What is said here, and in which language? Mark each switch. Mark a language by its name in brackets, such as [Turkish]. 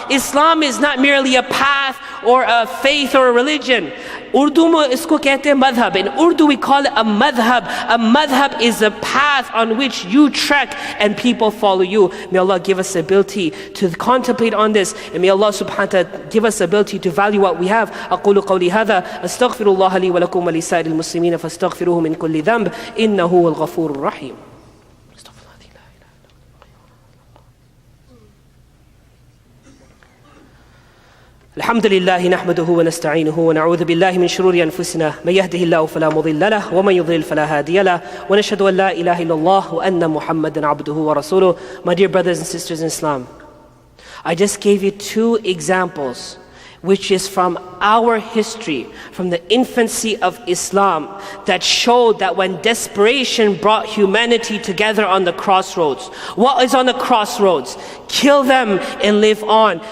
[English] Islam is not merely a path or a faith or a religion. [Urdu] Urdu mein isko kehte hain madhab. [English] In Urdu we call it a madhab. A madhab is a path on which you trek and people follow you. May Allah give us the ability to contemplate on this, and may Allah subhanahu wa ta'ala give us the ability to value what we have. [Arabic] أقول قولي هذا أستغفر الله لي ولكم ولسائر المسلمين فاستغفروه من كل ذنب إنه هو الغفور الرحيم. الحمد لله نحمده ونستعينه ونعوذ بالله من شرور أنفسنا من يهده الله فلا مضل له ومن يضلل فلا هادي له ونشهد أن لا إله إلا الله وأن محمدا عبده ورسوله. [English] My dear brothers and sisters in Islam, I just gave you two examples which is from our history, from the infancy of Islam, that showed that when desperation brought humanity together on the crossroads. What is on the crossroads? Kill them and live on.